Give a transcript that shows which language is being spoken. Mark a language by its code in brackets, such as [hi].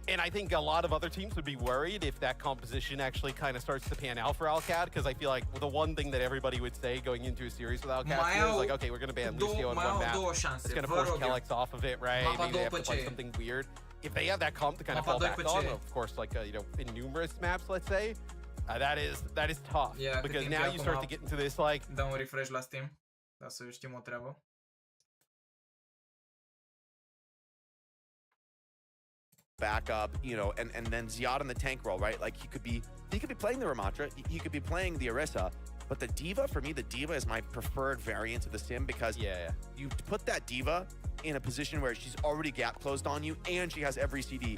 [en] And I think a lot of other teams would be worried if that composition actually kind of starts to pan out for Alcad, because I feel like the one thing that everybody would say going into a series with Alcad is like, okay, we're going to ban Lucio in one map. It's going to force Kellex off of it, right? Maybe they have to play something weird. If they have that comp to kind of fall back on, of course, like, in numerous maps, let's say, that is tough. Yeah, because now you start to get into this, like... [ro] Dă un refresh la Steam, ca să știm o treabă. [en] Back up, and then Ziad on the tank role, right? Like he could be playing the Ramatra, he could be playing the Orisa, but the Diva, for me, the Diva is my preferred variant of the Sim because you put that Diva in a position where she's already gap closed on you and she has every CD.